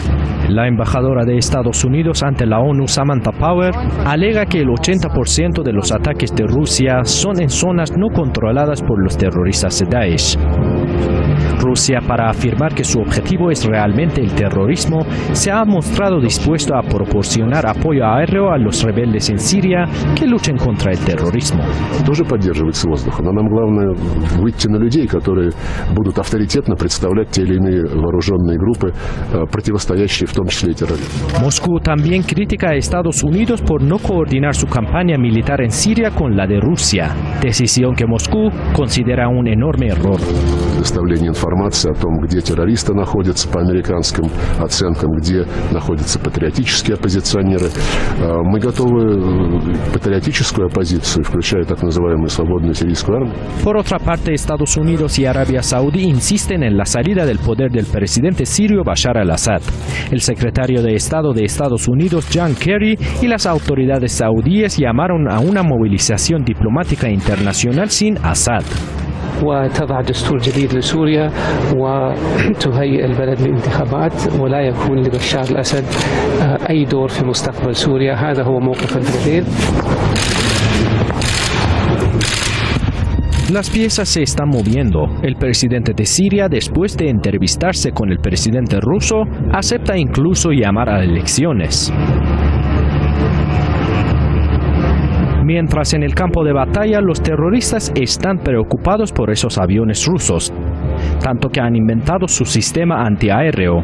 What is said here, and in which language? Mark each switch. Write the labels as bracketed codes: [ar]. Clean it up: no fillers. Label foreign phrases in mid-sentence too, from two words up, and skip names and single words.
[es] La embajadora de Estados Unidos ante la ONU, Samantha Power, alega que el 80% de los ataques de Rusia son en zonas no controladas por los terroristas de Daesh. Rusia, para afirmar que su objetivo es realmente el terrorismo, se ha mostrado dispuesto a proporcionar apoyo aéreo a los rebeldes en Siria que luchen contra el terrorismo. [ru] Тоже поддерживать с воздуха, но нам главное выйти на людей, которые будут авторитетно представлять те или иные вооруженные группы, противостоящие в том числе и терроризму. [es] Moscú también critica a Estados Unidos por no coordinar su campaña militar en Siria con la de Rusia, decisión que Moscú considera un enorme error. [ru] Предоставление информации о том, где террористы находятся по американским оценкам, где находятся патриотические оппозиционеры. Мы готовы патриотическую оппозицию, включая так называемую свободную сирийскую армию. [es] Por otra parte, Estados Unidos y Arabia Saudí insisten en la salida del poder del presidente sirio Bashar al-Assad. El secretario de Estado de Estados Unidos, John Kerry, y las autoridades saudíes llamaron a una movilización diplomática internacional sin Assad. [ar] وتضع دستور جديد لسوريا وتهيئ البلد لانتخابات ولا يكون لبشار الأسد أي دور في مستقبل سوريا. هذا هو موقف البلدين. [es] Las piezas se están moviendo. El presidente de Siria, después de entrevistarse con el presidente ruso, acepta incluso llamar a elecciones. Mientras en el campo de batalla los terroristas están preocupados por esos aviones rusos, tanto que han inventado su sistema antiaéreo.